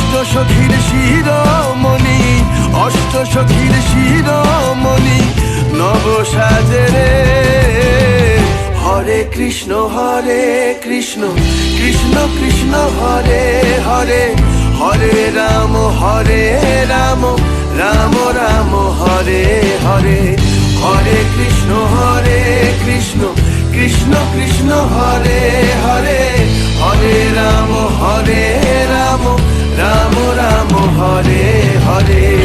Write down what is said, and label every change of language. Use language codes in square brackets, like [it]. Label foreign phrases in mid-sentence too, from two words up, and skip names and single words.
[bn] সখীর শিরোমণি, অষ্ট সখীর শিরোমণি নব সাজে রে। [sa] হরে কৃষ্ণ কৃষ্ণ কৃষ্ণ হরে হরে, হরে রাম রাম রাম হরে হরে। হরে কৃষ্ণ কৃষ্ণ কৃষ্ণ হরে হরে, হরে রাম রাম রাম হরে হরে।